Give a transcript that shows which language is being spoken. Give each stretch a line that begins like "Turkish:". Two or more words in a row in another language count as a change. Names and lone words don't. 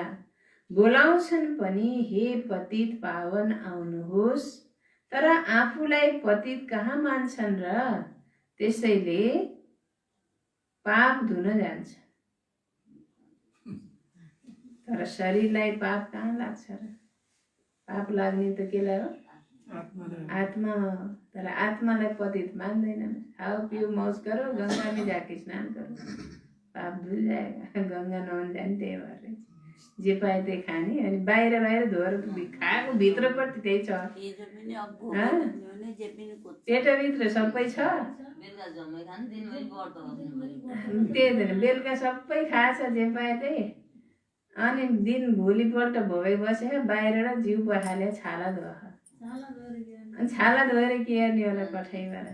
Nepali: बोलाउँछन् पनि हे पतित पावन आउनुहोस्, तर आफूलाई पतित कहाँ मान्छन् र, त्यसैले पाप धुन जान्छ। तर शरीरलाई पाप कहाँ लाग्छ र? पाप लाग्ने त केलाई हो? आत्मा हो। तर आत्मालाई पतित मान्दैनन्।
Hindi: खाओ पियो मौज करो, गंगा में जाके स्नान करो, पाप धुल जाएगा।
Nepali: गंगा नुहाउन जाने त्यही भएर जे पाए त्यही खाने, अनि बाहिर बाहिर धोएर खाएको भित्रपट्टि त्यही छ, पेटभित्र सबै छ। त्यही त बेलुका सबै खाएछ जे पाए त्यही, अनि दिन भोलिपल्ट भोगै बसे बाहिर र जिउ पखाले छाला धोख, अनि छाला धोएर के गर्ने होला कठैबाट?